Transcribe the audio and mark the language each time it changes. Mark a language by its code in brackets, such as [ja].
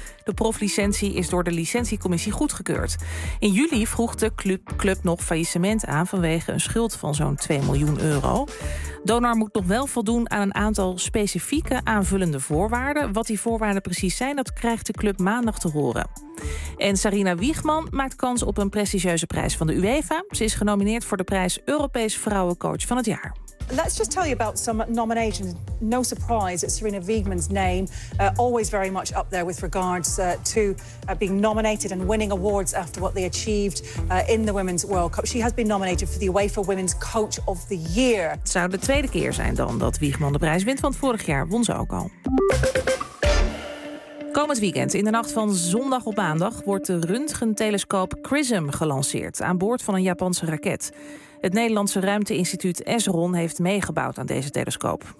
[nl] De proflicentie is door de licentiecommissie goedgekeurd. In juli vroeg de club nog faillissement aan vanwege een schuld van zo'n 2 miljoen euro. Donar moet nog wel voldoen aan een aantal specifieke aanvullende voorwaarden. Wat die voorwaarden precies zijn, dat krijgt de club maandag te horen. En Sarina Wiegman maakt kans op een prestigieuze prijs van de UEFA. Ze is genomineerd voor de prijs Europees Vrouwencoach van het jaar. [en] Let's just tell you about some nominations. No surprise that Sarina Wiegman's name always very much up there with regards to being nominated and winning awards after what they achieved in the Women's World Cup. She has been nominated for the UEFA Women's Coach of the Year. [nl] Het zou de tweede keer zijn dan dat Wiegman de prijs wint, want vorig jaar won ze ook al. Komend weekend, in de nacht van zondag op maandag, wordt de röntgentelescoop Chrism gelanceerd aan boord van een Japanse raket. Het Nederlandse ruimteinstituut ESRON heeft meegebouwd aan deze telescoop.